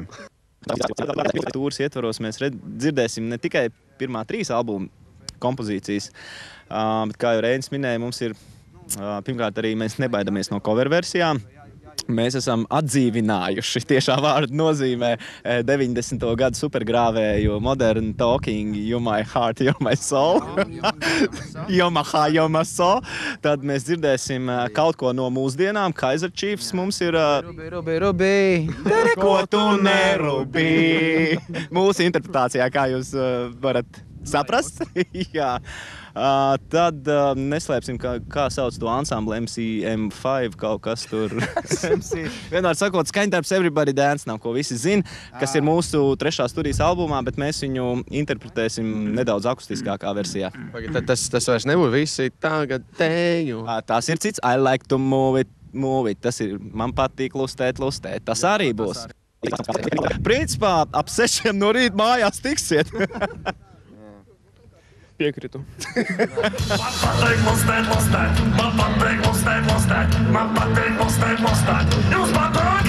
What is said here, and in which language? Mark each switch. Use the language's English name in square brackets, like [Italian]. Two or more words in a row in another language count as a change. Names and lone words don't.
[Latvian] Tūras ietvaros mēs dzirdēsim ne tikai pirmā 3 albuma kompozīcijas, bet kā jau Reinis minēja, mums ir, pirmkārt arī mēs nebaidamies no cover versijām. Mēs esam atdzīvinājuši, tiešā vārda nozīmē, 90. gadu supergrāvēju Modern Talking, You My Heart, You My Soul. You My Heart, You My Soul. Tad mēs dzirdēsim kaut ko no mūsdienām. Kaiser Chiefs mums ir... Rubi. Ko tu nerubi? Mūsu interpretācijā, kā jūs varat saprast. Jā. Tad neslēpsim, kā sauc to ansamblu MC5, kaut kas tur. Vienmēr sakot, skaņdarbs Everybody Dance nav, ko visi zina, kas ir mūsu 3. studijas albumā, bet mēs viņu interpretēsim nedaudz akustiskākā versijā. Tas vairs nebūs visi tagad teju. Tas ir cits. [English] I like to move it. [Latvian] Tas ir, man patīk lustēt. Tas arī būs. Principā ap 6 no rīta mājās tiksiet. Piekritu. Man patīk mustēt. Man patīk mustēt. Man patīk mustēt. Jums patīk?